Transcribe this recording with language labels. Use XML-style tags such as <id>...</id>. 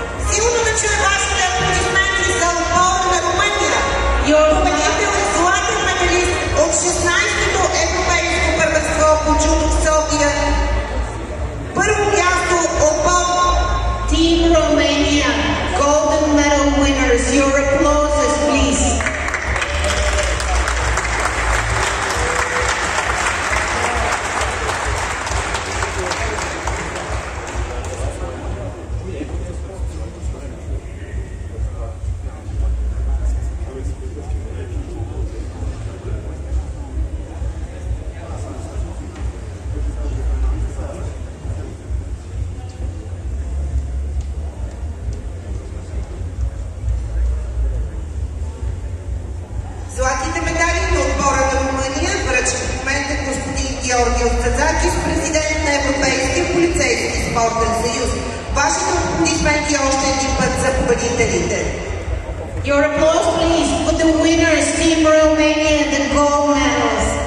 <bg>Силно да чуя вашите аплодисменти за отбора на Румъния. Победител е златен медалист от 16-то европейско първенство по джудо в София. Първо място отбор</bg> <en>Team Romania, golden medal winners. Your applauses, please.</en> <bg>Златните медали на отбора на Румъния връчва в момента господин Георгиос Цацакис, президент на Европейския полицейски спортен съюз. Вашите аплодисменти още един път за победителите.</bg> <en>Your applause, please, for the winners, Team Romania, the gold medals.</en>